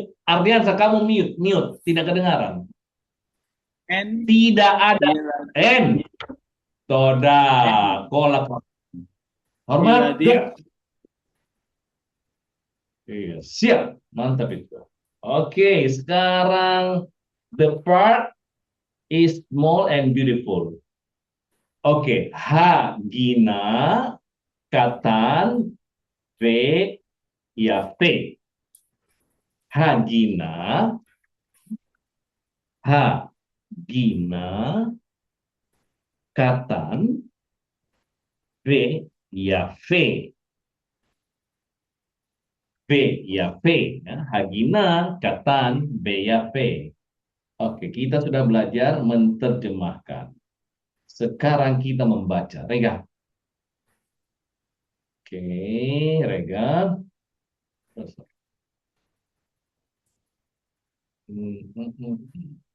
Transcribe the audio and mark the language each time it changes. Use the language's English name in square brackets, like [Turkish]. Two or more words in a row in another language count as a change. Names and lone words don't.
[Indonesian] Ardiansa, kamu mute, tidak kedengaran. And Tidak ada N. Toda, kolak. Hormat. Yeladim. Iya, siap, mantap itu. Oke, sekarang [English] the park is small and beautiful. [Indonesian] Oke, [Hebrew] הגינה קטן ויפה. הגינה, הגינה קטן ויפה. ויפה, ya. הגינה קטן ויפה. [Indonesian] Oke, kita sudah belajar menerjemahkan. Sekarang kita membaca. Rega. Oke, Rega. Hmm, hmm, hmm.